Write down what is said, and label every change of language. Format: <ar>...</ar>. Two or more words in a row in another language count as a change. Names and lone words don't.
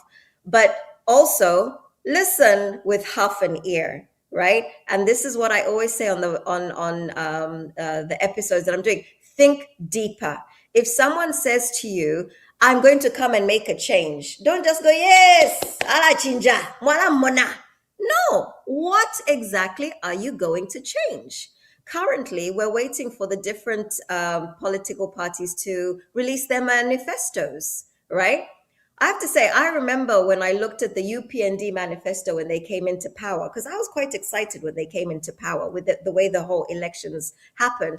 <en>But also listen with half an ear, right? And this is what I always say on the episodes that I'm doing. Think deeper. If someone says to you, I'm going to come and make a change, don't just go, yes,</en> <ny>ala chinja, mwala mona.</ny> <en>No, what exactly are you going to change? Currently, we're waiting for the different political parties to release their manifestos, right? I have to say, I remember when I looked at the UPND manifesto when they came into power, because I was quite excited when they came into power with the way the whole elections happened.</en>